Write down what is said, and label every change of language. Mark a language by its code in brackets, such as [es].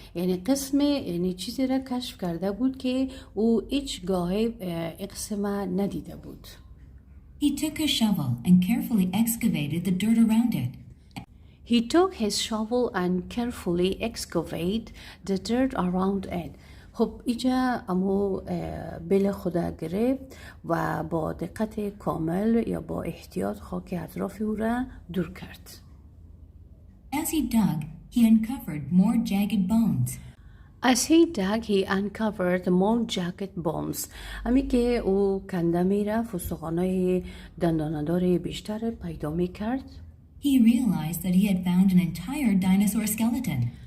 [fa] یعنی یعنی چیزی را کشف کرده بود که او هیچ گاهی قسم ندیده بود. [en] He took a shovel and carefully excavated the dirt around it. He took his shovel and carefully excavated the dirt around it. [fa] خب اینجا امو بل خدا گرفت و با دقت کامل یا با احتیاط خاک اطراف او را دور کرد. [en] As he dug, he uncovered more jagged bones. As he dug, he uncovered more jagged bones. [fa] امی که او کنده میرفت، استخوان‌های دندانه‌دار بیشتر پیدا میکرد. [en] He realized that he had found an entire dinosaur skeleton.